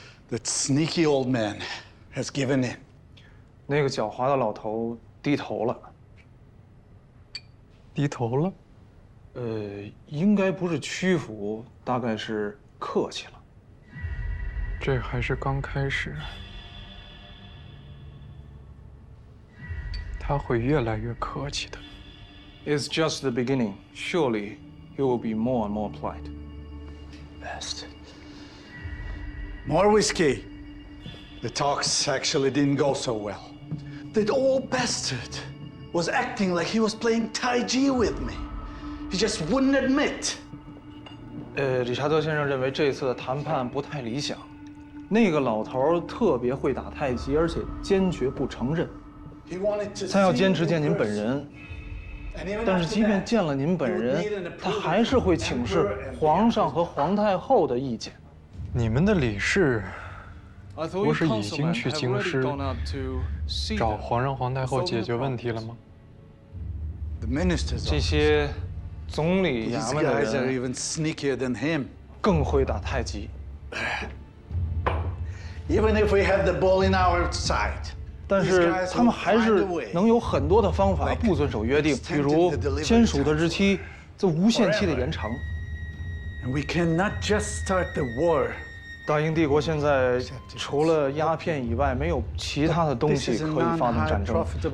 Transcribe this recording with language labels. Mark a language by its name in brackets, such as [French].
[English] That sneaky old man has given in. [Chinese] 那个狡猾的老头低头了。低头了？应该不是屈服，大概是客气了。这还是刚开始，他会越来越客气的。 [English] It's just the beginning. Surely he will be more and more polite. Best. More whiskey. The talks actually didn't go so well. That old bastard was acting like he was playing Tai Chi with me. He just wouldn't admit. [Chinese] 理查德先生认为这次的谈判不太理想。那个老头特别会打太极，而且坚决不承认。他要坚持见您本人，但是即便见了您本人，他还是会请示皇上和皇太后的意见。你们的理事不是已经去京师找皇上、皇太后解决问题了吗？这些总理衙门的人更会打太极。 [English] Even if we have the ball in our side. [Chinese] 但是他们还是能有很多的方法不遵守约定，比如签署的日期则无限期的延长。 [English] We cannot just start the war. [Chinese] 大英帝国现在除了鸦片以外，没有其他的东西可以发动战争。